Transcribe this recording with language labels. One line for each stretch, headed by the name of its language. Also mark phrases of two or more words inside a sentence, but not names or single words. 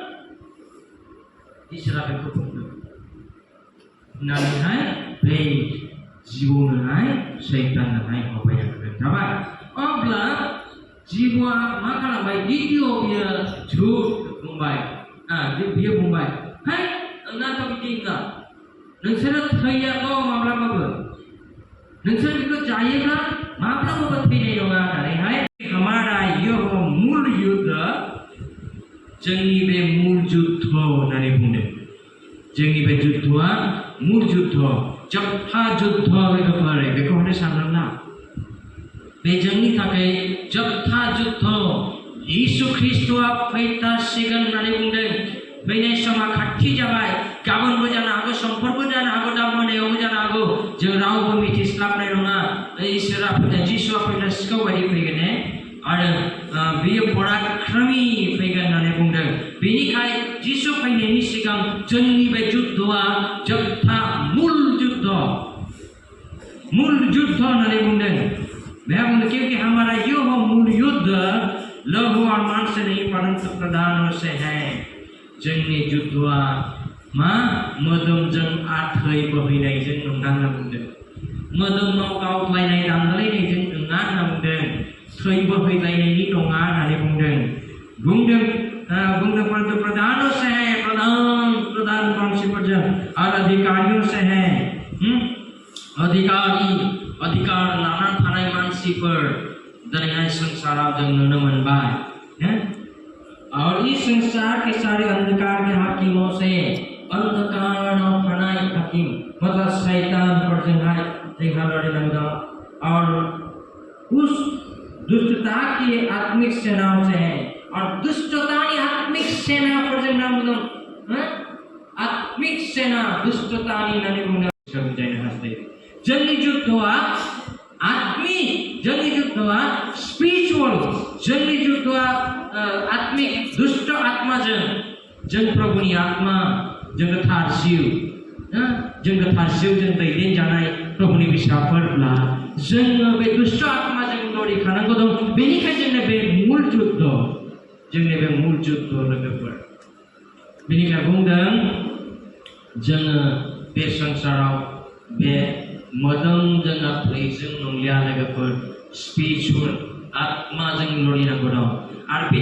Bodo: इसोरा बेखौ बुंदों होननानैहाय बे जिबौनोहाय सैताननोहाय हबाया खोन्थाबाय अब्ला जिबौआ मा खालामबाय गिबियाव बियो झुट बुंबाय बियो बुंबाय है नोंनाथ' बिदि नङा नोंसोरो थैयाथ' माब्लाबाबो नोंसोर बेखौ जायोब्ला माब्लाबाबो थैनाय नङा होननानैहाय
Hindi: हमारा यह मूल युद्ध
Bodo: जोंनि बे मूल युद्ध होननानै बुंदों जोंनि बे युद्धआ मूल युद्ध जोबथा युद्ध लोगोफोर बेखौ होनो सानदोंना बे जोंनि थाखाय जोबथा युद्ध यीशु ख्रीष्टआ फैथारसिगोन होननानै बुंदों फैनाय समा खाथि जाबाय गाबोनबो जानो हागौ समफोरबो जानो हागौ दा मोनायावबो जानो हागौ जों रावबो मिथिस्लाबनाय नङा इसोरा जिसुआ फैना सिखाव बायदि फैगोन आरो बियो पराक्रमी फैगोन होननानै बुंदों बेनिखाय जिसु फैनायनि सिगां जोंनि बे युद्धआ जोबथा मूल युद्ध होननानै बुंदों बेहा बुंदों
Hindi: क्योंकि हमारा यह मूल युद्ध लहू और मांस से नहीं परंतु प्रधानों से है
Bodo: जोंनि युद्धआ मा मोदोमजों आथै बोहैनायजों नङा होनना बुंदों मोदोमाव गावलायनाय दानलायनायजों नङा होनना बुंदों थै बोहैलायनायनि नङा होननानै बुंदों परंतु प्रधानों से है प्रधान वंशीफोरजों
Hindi: और अधिकारियों से है
Bodo: अधिकार लाना थानाय मानसिफोर दिनैहाय संसाराव जों नुनो मोनबाय
Hindi: और इस संसार के सारे अंधकार के हाकिमों से
Bodo: अंधकाराव थानाय हाकिम मतलब शैतान पर जोंहाय लड़नांगौ
Hindi: और उस दुष्टता की आत्मिक सेनाओं से है और दुष्टता की आत्मिक सेना पर
Bodo: जोंनांगौ
Hindi: आत्मिक सेना दुष्टता की
Bodo: होननानै बुंदों समझायनो हास्थायो जोंनि युद्धआ आत्मिक जोंनि युद्धआ स्पिरिचुअल जोंनि युद्धआ आत्मिक दुष्ट आत्माजों जों प्रभुनि आत्मा जों थार जिउजों दैदेनजानाय प्रभुनि फिसाफोरब्ला जोङो बे दुष्ट आत्माजों लड़िखानांगौ दं बेनिखायनो जोंनो बे मूल युद्ध लोगोफोर बेनिखायनो बुंदों जोङो बे संसाराव बे मोदोमजों आथैजों नंलिया लोगोफोर स्पिरिचुअल आत्माजों लड़िनांगौ दं आरो बेनि